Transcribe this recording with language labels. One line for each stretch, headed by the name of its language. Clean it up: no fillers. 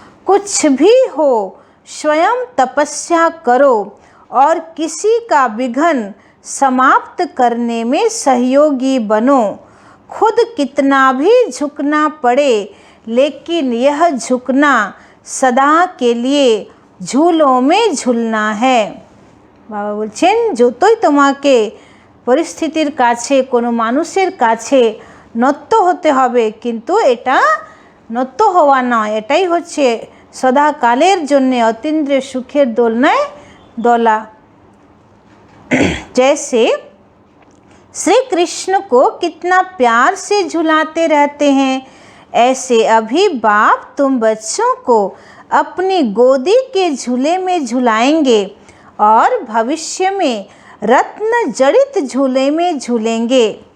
Hindi: कुछ भी हो स्वयं तपस्या करो और किसी का विघ्न समाप्त करने में सहयोगी बनो। खुद कितना भी झुकना पड़े, लेकिन यह झुकना सदा के लिए झूलों में झूलना है।
Bangla: बाबा बोलছেন যতই তোমাকে পরিস্থিতির কাছে কোনো মানুষের কাছে নত হতে হবে, কিন্তু এটা নত হওয়া নয়, এটাই হচ্ছে সদাকালের জন্য অতীন্দ্রিয় সুখের দোলনায় দোলা।
Hindi: जैसे श्री कृष्ण को कितना प्यार से झुलाते रहते हैं, ऐसे अभी बाप तुम बच्चों को अपनी गोदी के झूले में झुलाएंगे और भविष्य में रत्न जड़ित झूले में झूलेंगे।